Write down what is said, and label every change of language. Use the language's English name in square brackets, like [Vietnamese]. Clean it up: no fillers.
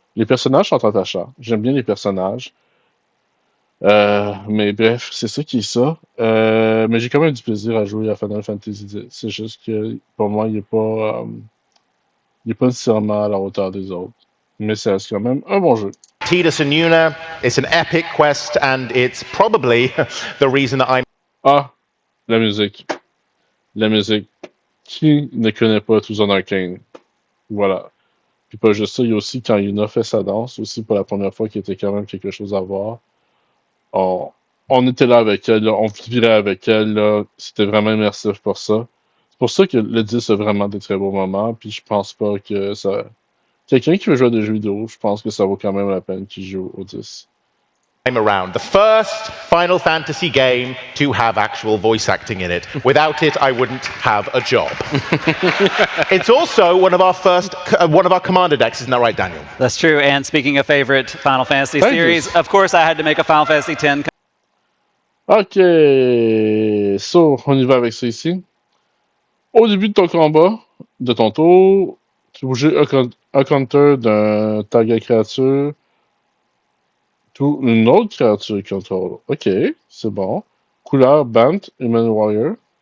[French] Les personnages sont attachants. J'aime bien les personnages. Mais bref, c'est ça qui est ça. Mais j'ai quand même du plaisir à jouer à Final Fantasy X. C'est juste que pour moi, il n'est pas nécessairement à la hauteur des autres. Mais ça reste quand même un bon jeu. [English] Tidus and Yuna, it's an epic quest and it's probably the reason that I'm... [French] Ah, la musique. La musique. Qui ne connaît pas Tucson Arcane? Voilà. Puis pas juste ça, il y a aussi quand Yuna fait sa danse, aussi pour la première fois, qui était quand même quelque chose à voir. On était là avec elle, là, on vivait avec elle, là, c'était vraiment immersif pour ça. C'est pour ça que le 10 a vraiment des très beaux moments, puis je pense pas que ça... Quelqu'un qui veut jouer à des jeux vidéo, je pense que ça vaut quand même la peine qu'il joue au 10. [English] Around. The first Final Fantasy game to have actual voice acting in it. Without it, I wouldn't have a job. It's also one of our commander decks, isn't that right, Daniel? That's true. And speaking of favorite Final Fantasy series, of course I had to make a Final Fantasy X. [French] Ok, so, on y va avec ça ici. Au début de ton combat, de ton tour, tu bouges un counter d'un target créature ou une autre créature contrôle. Ok, c'est bon. Couleur Bant, Human Warrior.